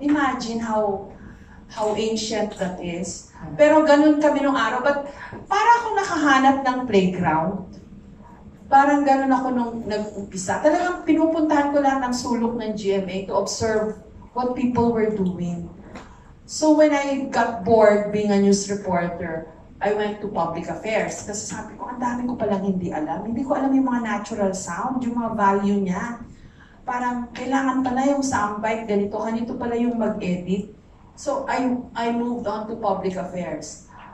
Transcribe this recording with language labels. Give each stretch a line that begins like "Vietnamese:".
English: Imagine how ancient that is.
Filipino: Pero ganun kami nung araw. But para ako nakahanap ng playground. Parang ganun ako nung nag-umpisa. Talagang pinupuntahan ko lahat ng sulok ng GMA
English: to observe what people were doing. So when I got bored being a news reporter, I went to public affairs.
Filipino: Kasi sabi ko, ang dami ko palang hindi alam. Hindi ko alam yung mga natural sound, yung mga value niya. Parang kailangan pala yung soundbite, ganito pala yung mag-edit.
English: So I moved on to public affairs.